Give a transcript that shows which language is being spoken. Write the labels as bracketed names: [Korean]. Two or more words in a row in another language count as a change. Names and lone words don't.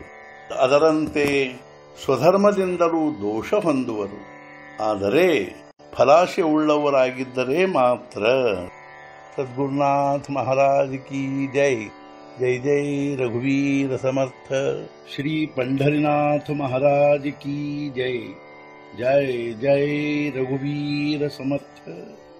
[Kannada] ಅದರಂತೆ ಸ್ವಧರ್ಮದಿಂದಲೂ ದೋಷ ಹೊಂದುವರು, ಆದರೆ ಫಲಾಶೆ ಉಳ್ಳವರಾಗಿದ್ದರೆ ಮಾತ್ರ। [Hindi] सद्गुरुनाथ महाराज की जय। [Marathi] जय जय रघुवीर समर्थ। ಶ್ರೀ [Hindi] पंढरीनाथ महाराज की जय। [Marathi] जय जय रघुवीर समर्थ।